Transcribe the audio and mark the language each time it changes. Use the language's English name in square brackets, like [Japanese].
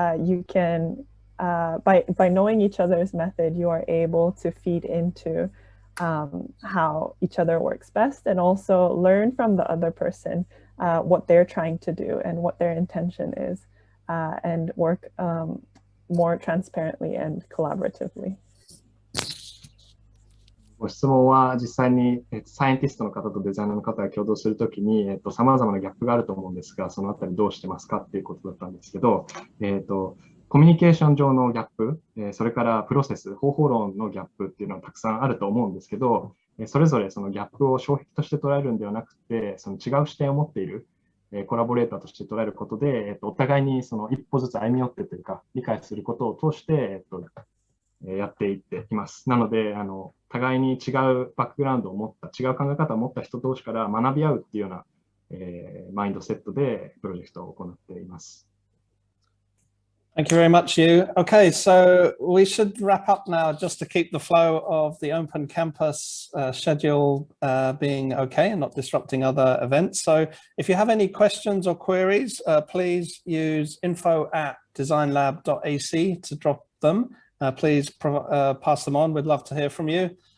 [English] you can, by knowing each other's method, you are able to feed into how each other works best, and also learn from the other person what they're trying to do and what their intention is, and work more transparently and collaboratively. [Japanese] ご質問は実際にサイエンティストの方とデザイナーの方が共同するときに様々なギャップがあると思うんですが、そのあたりどうしてますかっていうことだったんですけど、コミュニケーション上のギャップ、それからプロセス、方法論のギャップっていうのはたくさんあると思うんですけど、それぞれそのギャップを障壁として捉えるんではなくて、その違う視点を持っているコラボレーターとして捉えることで、お互いにその一歩ずつ歩み寄ってというか、理解することを通して、やっていっています。なので、互いに違うバックグラウンドを持った、違う考え方を持った人同士から学び合うっていうような、マインドセットでプロジェクトを行っています。 [English] Thank you very much, you. Okay, so we should wrap up now just to keep the flow of the Open Campus schedule being okay and not disrupting other events. So if you have any questions or queries, please use info@designlab.ac to drop them. Please pass them on. We'd love to hear from you.